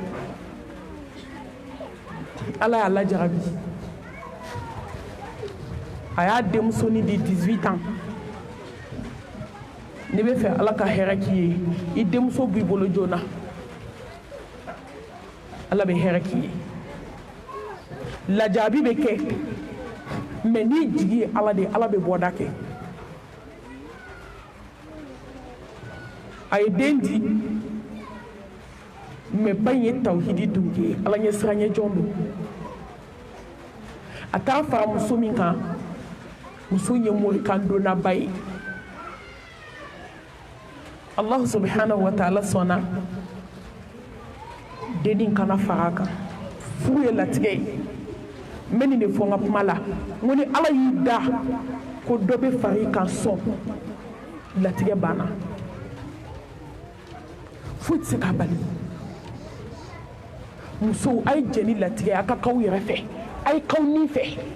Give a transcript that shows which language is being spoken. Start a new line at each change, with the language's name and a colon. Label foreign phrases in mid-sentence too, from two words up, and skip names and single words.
Bambara: ala y'a lajarabi a y'a denmusoni di 18 ans ne bɛ fɛ ala ka hɛrɛ k'i ye i denmuso b'i bolo joona ala bɛ hɛrɛ k'i ye lajarabi bɛ kɛ mais n'i jigi ye ala de ala bɛ bɔda kɛ a ye den di mais ba in ye tawhidi dun kɛ ala ɲɛ siran ɲɛ jɔn don a taara fara muso min kan muso ye morikan donna ba ye
Arabic: الله سبحانه وتعالى
Bambara: sɔnna dennin kana fara kan furu ye latigɛ ye n bɛ nin de fɔ n ka kuma la n ko ni ala y'i da ko dɔ bɛ fara i kan sɔn latigɛ banna foyi tɛ se k'a bali musow a ye jɛ ni latigɛ a ka k'aw yɛrɛ fɛ a ye k'aw nin fɛ